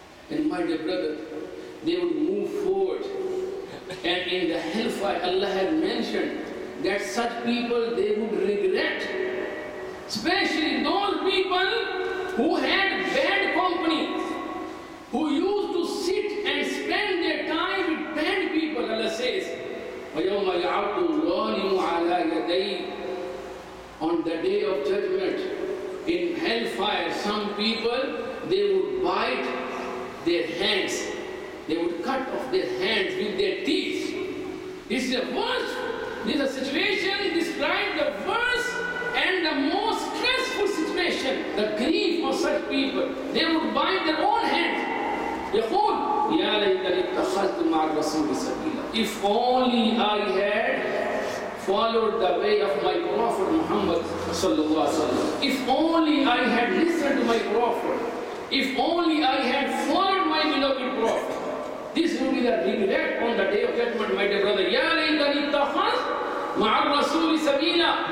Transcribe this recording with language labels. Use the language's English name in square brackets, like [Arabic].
[English] And my dear brother, they would move forward. And in the hellfire, Allah had mentioned that such people, they would regret. Especially those people who had bad company, who used to sit and spend their time with bad people. Allah says, [Arabic] وَيَوْمَ يَعَضُّ الظَّالِمُ عَلَى يَدَيْهِ. [English] On the day of judgment, in hellfire, some people, they would bite their hands. They would cut off their hands with their teeth. This is a worst, this is a situation described the worst and the most stressful situation, the grief of such people. They would bite their own hands. [Arabic] يقول يا ليتني اتخذت مع الرسول سبيلا. [English] If only I had followed the way of my Prophet Muhammad sallallahu alaihi wasallam. If only I had listened to my Prophet. If only I had followed my beloved Prophet. This will be the regret on the day of judgment, my dear brother. [Arabic] Ya laytani ittakhadh ma'a ar-rasuli sabila.